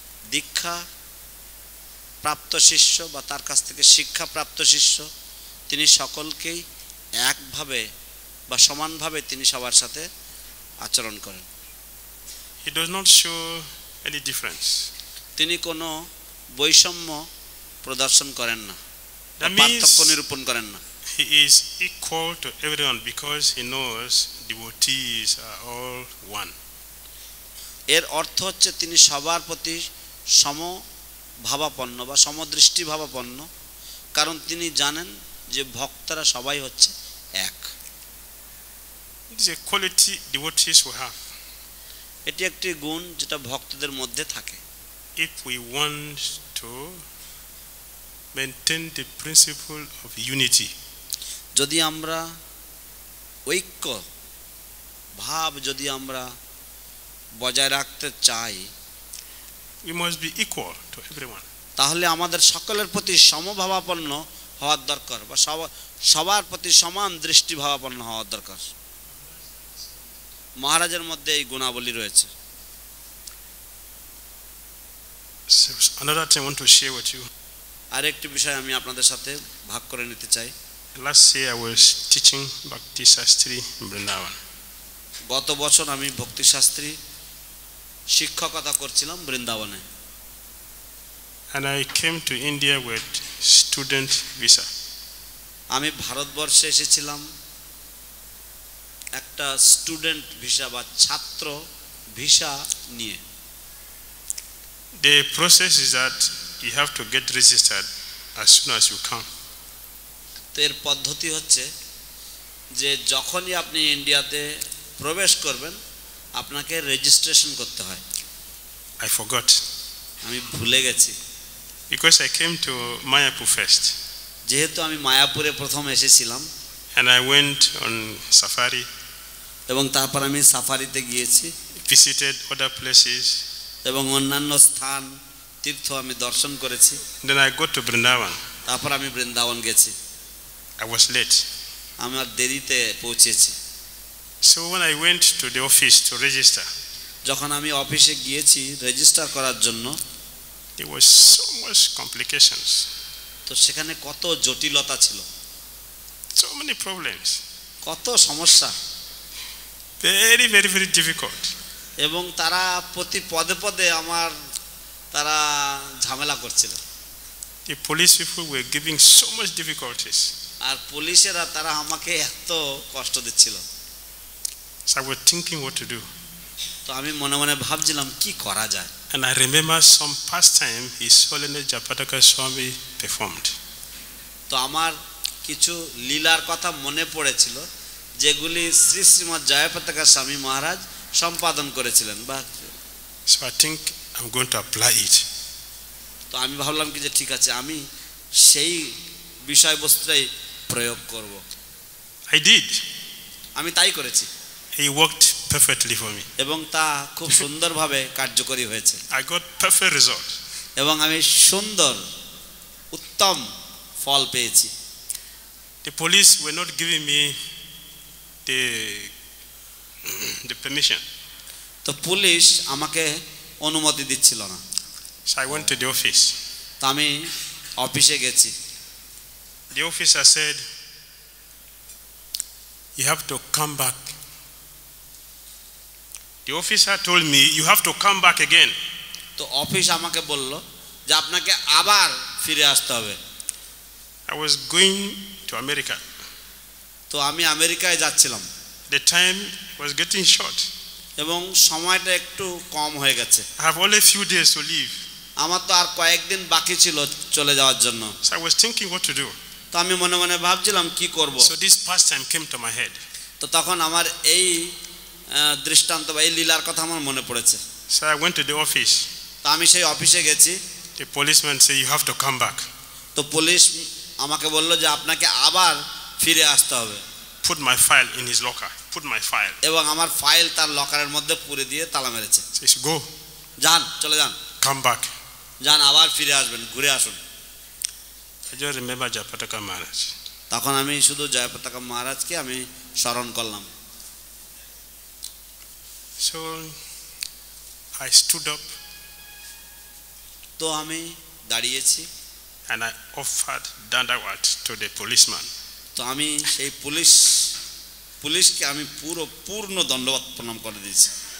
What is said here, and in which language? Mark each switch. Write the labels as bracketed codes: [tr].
[bn] দীক্ষা প্রাপ্ত শিষ্য বা তার কাছ থেকে শিক্ষা প্রাপ্ত শিষ্য তিনি সকলকেই একভাবে বা সমানভাবে তিনি সবার সাথে আচরণ করেন। [en] He does not show any difference. [bn] তিনি কোনো বৈষম্য প্রদর্শন করেন না, [en] That [bn] পার্থক্য [en] means [bn] নিরূপণ করেন না। [en] he is equal to everyone because he knows devotees are all one. [bn] এর অর্থ হচ্ছে তিনি সবার প্রতি সমভাবাপন্ন বা সমদৃষ্টি ভাবাপন্ন, কারণ তিনি জানেন যে ভক্তরা সবাই হচ্ছে এক। [en] It is a quality devotees will have. [bn] এটি একটি গুণ যেটা ভক্তদের মধ্যে থাকে। [en] If we want to maintain the principle of unity, [bn] যদি আমরা ঐক্য ভাব যদি আমরা বজায় রাখতে চাই, [en] we must be equal to everyone. [bn] তাহলে আমাদের সকলের প্রতি সমভাবাপন্ন হওয়ার দরকার বা সবার প্রতি সমান দৃষ্টিভাবাপন্ন হওয়ার দরকার। মহারাজের মধ্যে এই গুণাবলী রয়েছে। [en] So another thing I want to share with you. [bn] আরেকটি বিষয় আমি আপনাদের সাথে ভাগ করে নিতে চাই। [en] Last year I was teaching Bhakti Shastri in Vrindavan. [bn] গত বছর আমি ভক্তি শাস্ত্রী শিক্ষকতা করছিলাম বৃন্দাবনে। [en] And I came to India with student visa. [bn] আমি ভারতবর্ষে এসেছিলাম একটা স্টুডেন্ট ভিসা বা ছাত্র ভিসা নিয়ে। [en] The process is that you have to get registered as soon as you come. [bn] তো এর পদ্ধতি হচ্ছে যে যখনই আপনি ইন্ডিয়াতে প্রবেশ করবেন আপনাকে রেজিস্ট্রেশন করতে হয়। [en] I forgot [bn] আমি ভুলে গেছি, [en] because I came to Mayapur first. [bn] যেহেতু আমি মায়াপুরে প্রথম এসেছিলাম [en] And I went on safari, [bn] এবং তারপর আমি সাফারিতে গিয়েছি [en] visited other places. [bn] এবং অন্যান্য স্থান তীর্থ আমি দর্শন করেছি। [en] Then I got to Vrindavan. [bn] তারপর আমি বৃন্দাবন গেছি। [en] I was late. [bn] আমার দেরিতে পৌঁছেছি। [en] So when I went to the office to register, [bn] যখন আমি অফিসে গিয়েছি রেজিস্টার করার জন্য, [en] there was so much complications, [bn] তো সেখানে কত জটিলতা ছিল, [en] so many problems, [bn] কত সমস্যা, [en] very, very, very difficult. [bn] এবং তারা প্রতি পদে পদে তারা ঝামেলা করছিল। [en] The police people were giving so much difficulties. [bn] আর পুলিশেরা তারা আমাকে এত কষ্ট দিচ্ছিল। [en] So I was thinking what to do. [bn] তো আমি মনে মনে ভাবছিলাম কি করা যায়। [en] And I remember some pastime His Holiness Japataka Swami performed. [bn] তো আমার কিছু লীলার কথা মনে পড়েছিল যেগুলি শ্রী শ্রীমৎ জয়পতাকা স্বামী মহারাজ সম্পাদন করেছিলেন বা। [en] So I think I'm going to apply it. [bn] তো আমি ভাবলাম কি যে ঠিক আছে আমি সেই বিষয়বস্তুটাই প্রয়োগ করব। [en] I did. [bn] আমি তাই করেছি। [en] He worked perfectly for me. [bn] এবং তা খুব সুন্দরভাবে কার্যকরী হয়েছে। [en] I got perfect result. [bn] এবং আমি সুন্দর উত্তম ফল পেয়েছি। [en] The police were not giving me the permission. [bn] তো পুলিশ আমাকে অনুমতি দিচ্ছিল না। [en] So I went to the office. [bn] তো আমি অফিসে গেছি। [en] The officer said, you have to come back. The officer told me, you have to come back again. [bn] তো অফিস আমাকে বলল যে আপনাকে আবার ফিরে আসতে হবে। [en] I was going to America. [bn] তো আমি আমেরিকায় যাচ্ছিলাম। [en] The time was getting short. [bn] এবং সময়টা একটু কম হয়ে গেছে। [en] I have only a few days to leave. [bn] আমার তো আর কয়েকদিন বাকি ছিল চলে যাওয়ার জন্য। [en] So I was thinking what to do. [bn] তো আমি মনে মনে ভাবছিলাম কি করব। [en] So this pastime came to my head. [bn] তো তখন আমার এই দৃষ্টান্ত বা এই লীলার কথা আমার মনে পড়েছে। [en] So I went to the office. [bn] তো আমি সেই অফিসে গেছি। [en] The policeman said, you have to come back. [bn] তো পুলিশ আমাকে বলল যে আপনাকে আবার ফিরে আসতে হবে। [en] Put my file in his locker. Put my file. [bn] এবং আমার ফাইল তার লকারের মধ্যে পুরে দিয়ে তালা মেরেছে। [en] Says, go. [bn] যান, চলে যান। [en] Come back. [bn] যান, আবার ফিরে আসবেন, ঘুরে আসুন। [en] I just remember Jayapataka Maharaj. [bn] তখন আমি শুধু জয়পতাকা মহারাজকে আমি স্মরণ করলাম। [en] So I stood up [bn] তো আমি দাঁড়িয়েছি [en] and I offered dandawat to the policeman. [bn] তো আমি সেই পুলিশকে আমি পূর্ণ দণ্ডবত প্রণাম করে দিয়েছি।